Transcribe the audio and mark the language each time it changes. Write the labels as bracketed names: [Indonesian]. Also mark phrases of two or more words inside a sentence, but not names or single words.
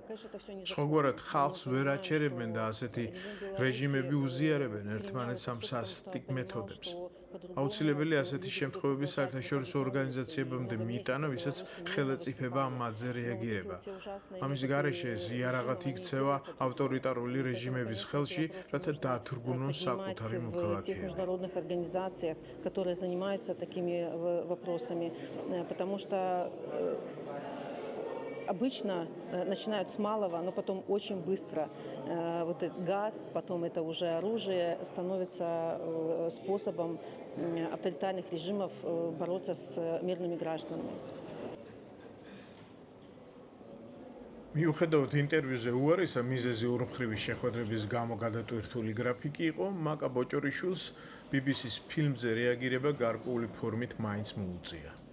[Georgian] სხვაგვარად ხალხს ვერ აჩერებენ და ასეთი რეჟიმები უზიარებენ ერთმანეთს ამ სასტიკ მეთოდებს. აუცილებელი ასეთი შემთხვევები საერთაშორისო ორგანიზაციებამდე მიიტანა, ვისაც ხელეწიფება ამ მათზე რეაგირება. ამის გარეშე ეს იარაღად იქცევა ავტორიტარული რეჟიმების ხელში, რათა დაათრგუნონ საკუთარი მოქალაქეები. [Russian] которые занимаются такими вопросами, потому что обычно начинают с малого, но потом очень быстро вот этот газ, потом это уже оружие становится способом авторитарных режимов бороться с мирными гражданами. [Georgian] მიუხედავად ინტერვიუზე უარესა მიზეზი ორმხრივი შეხვედრების გამო გადატვირთული გრაფიკი იყო, მაკა ბოჭორიშვილს BBC-ს ფილმზე რეაგირება გარკვეული ფორმით მაინც მოუწია.